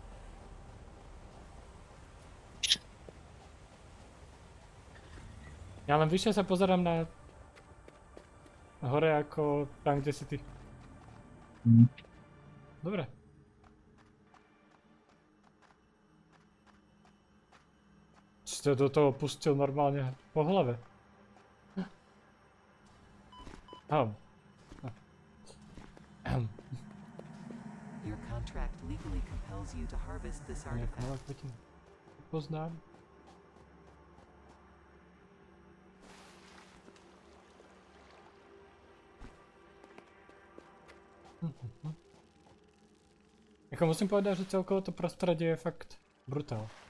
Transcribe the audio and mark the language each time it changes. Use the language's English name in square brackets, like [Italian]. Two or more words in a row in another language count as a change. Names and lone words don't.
[Slovak] Ja len vyššie sa pozerám na hore ako tam, kde si ty. Dobre. Ste do toho pustil normálne po hlave. [English] Your contract legally compels you to harvest this artifact. [Slovak] Poznám. Jako musím povedať, že celkovo to prostredie je fakt brutál.